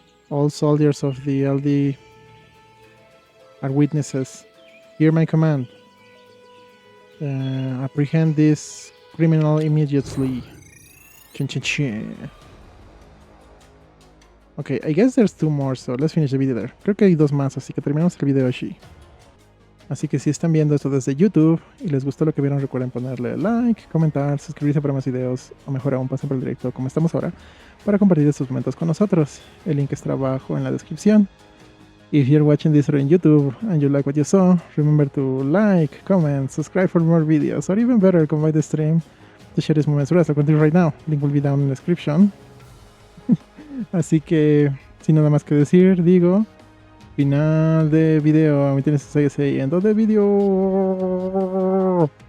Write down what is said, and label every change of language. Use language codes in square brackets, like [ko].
[en] All soldiers of the LD are witnesses. Hear my command. Apprehend this criminal immediately. Chin chin chin. Okay, I guess there's two more, so let's finish the video there. [es] Creo que hay dos más, así que terminamos el video así. Así que si están viendo esto desde YouTube y les gustó lo que vieron, recuerden ponerle like, comentar, suscribirse para más videos, o mejor aún, pasen por el directo como estamos ahora, para compartir estos momentos con nosotros. El link está abajo en la descripción. [en] If you're watching this on YouTube and you like what you saw, remember to like, comment, subscribe for more videos, or even better, come by the stream to share these moments with us. I'll continue right now. Link will be down in the description. [es] Así que, sin nada más que decir, digo, final de video. Me tienes ahí, [en] end of the video.